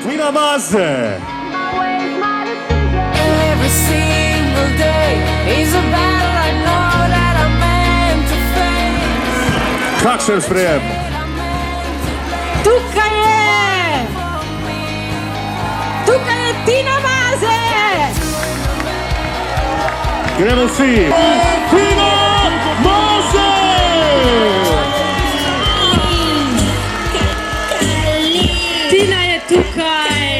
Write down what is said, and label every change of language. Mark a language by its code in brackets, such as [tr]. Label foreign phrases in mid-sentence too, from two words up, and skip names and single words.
[sl] Tina Maze. [en] Every single day is a battle I know that I'm meant to face. [sl] Kakšen sprejem? Tukaj je! Tukaj je Tina Maze! Gremo vsi! Tina Maze! Tina je tukaj!